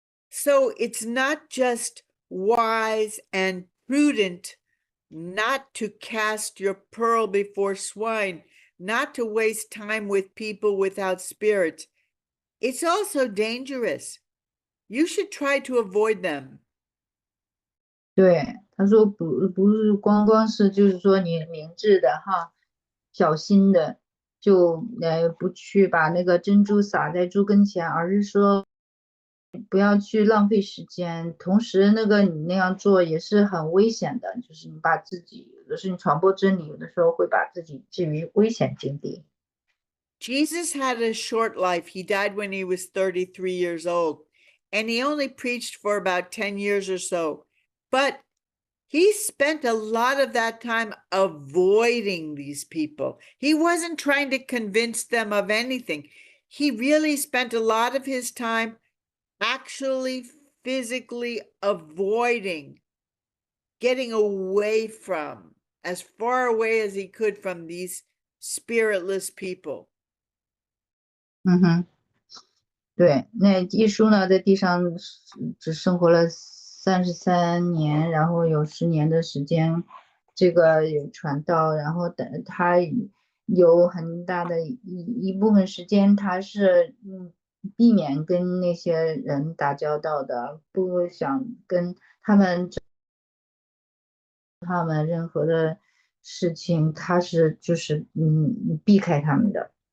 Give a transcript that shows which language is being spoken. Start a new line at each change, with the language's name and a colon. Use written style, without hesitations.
English: So it's not just wise and prudent not to cast your pearl before swine, not to waste time with people without spirit. It's also dangerous. You should try to avoid them.
Chinese: 对，他说不是光是就是说你明智的哈，小心的，就不去把那个珍珠撒在猪跟前，而是说不要去浪费时间。同时，你那样做也是很危险的，就是你把自己，有的是你传播真理，有的时候会把自己置于危险境地。
English: Jesus had a short life. He died when he was 33 years old, and he only preached for about 10 years or so. But he spent a lot of that time avoiding these people. He wasn't trying to convince them of anything. He really spent a lot of his time actually physically avoiding, getting away from, as far away as he could from these spiritless people.
Chinese: 对，那耶稣呢，在地上只生活了33年，然后有10年的时间，这个有传道，然后他有很大的一部分时间，他是避免跟那些人打交道的，不想跟他们任何的事情，他是就是避开他们的。